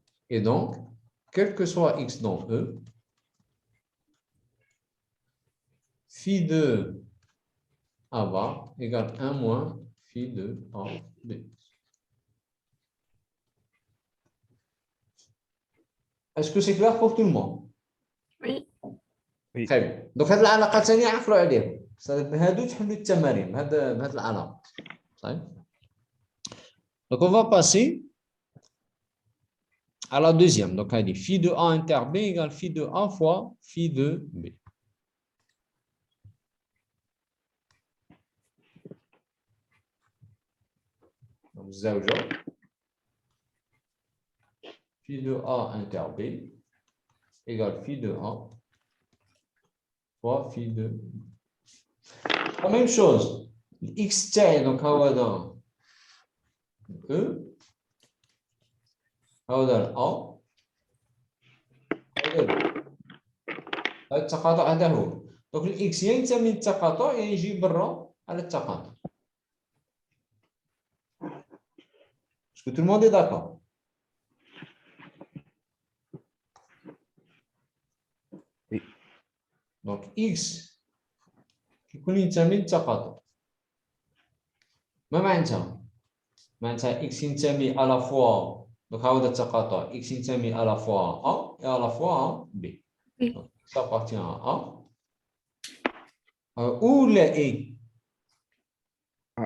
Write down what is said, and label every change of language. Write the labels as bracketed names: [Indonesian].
[French] Et donc, quel que soit X dans E, phi de A bar égale 1 moins phi de A B. Est-ce que c'est clair pour tout le monde? Oui. Oui. Très bien. Donc, [Arabic] هاد العلاقة الثانية عقلوا عليهم. هادو تحلوا التمارين بهاد العلاقة. طيب. [French] Donc, on va passer à la deuxième. Donc, elle dit phi de A inter B égale phi de A fois phi de B. Donc, [Arabic] زوجة [French] phi de A inter B égale phi de A fois phi de B. La même chose. [Arabic] X تاعي donc هذا E هذا A هذا التقاطع هذا هو. دونك الاكس ينتمي للتقاطع يجي برا على التقاطع. [French] Est-ce que tout le monde est d'accord? Oui. [Arabic] Donc x كيكون ينتمي للتقاطع. ما معناتها؟ معناتها x ينتمي à la fois donc هذا التقاطع x ينتمي [French] à la fois A et à la fois B. Oui. Donc, ça appartient à A. Ou la E. Ah,